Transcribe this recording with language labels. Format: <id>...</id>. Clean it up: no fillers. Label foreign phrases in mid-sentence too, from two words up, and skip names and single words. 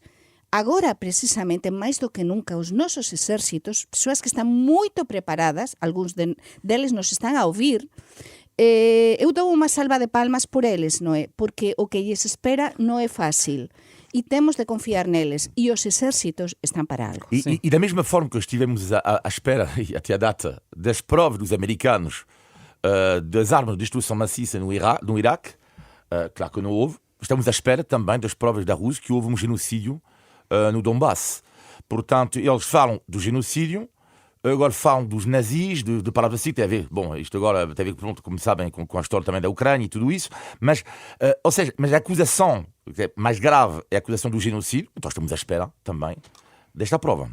<gl>Agora, precisamente, máis do que nunca, os nosos exércitos, persoas que están moito preparadas, algúns deles nos están a ouvir, eu dou unha salva de palmas por eles, non é? Porque o que lles espera non é fácil. E temos de confiar neles. E os exércitos están para algo.</gl> <pt>E da mesma forma que estivemos à espera, até a data, das provas dos americanos das armas de destruição maciça no Iraque, claro que não houve, estamos à espera também das provas da Rússia que houve um genocídio no Donbass. Portanto, eles falam do genocídio, agora falam dos nazis, de palavras assim, tem a ver, bom, isto agora tem a ver, pronto, como sabem, com a história também da Ucrânia e tudo isso, mas, ou seja, mas a acusação mais grave é a acusação do genocídio, então estamos à espera também desta prova.</pt>